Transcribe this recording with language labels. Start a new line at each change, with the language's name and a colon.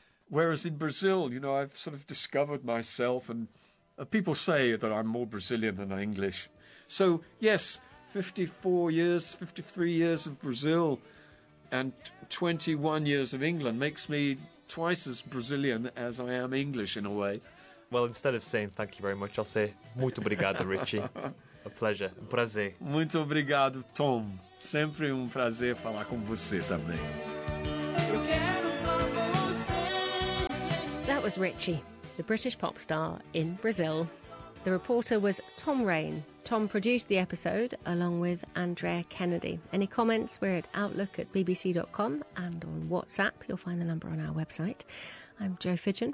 English: Whereas in Brazil, you know, I've sort of discovered myself, and people say that I'm more Brazilian than English. So, yes... 54 years, 53 years of Brazil and 21 years of England makes me twice as Brazilian as I am English, in a way. Well, instead of saying thank you very much, I'll say
Portuguese: muito obrigado,
English: Richie. A pleasure.
Portuguese: Um prazer. Muito obrigado, Tom. Sempre um prazer falar com você também. Eu quero só você.
English: That was Richie, the British pop star in Brazil. The reporter was Tom Rain. Tom produced the episode along with Andrea Kennedy. Any comments? We're at outlook@bbc.com and on WhatsApp. You'll find the number on our website. I'm Jo Fidgen.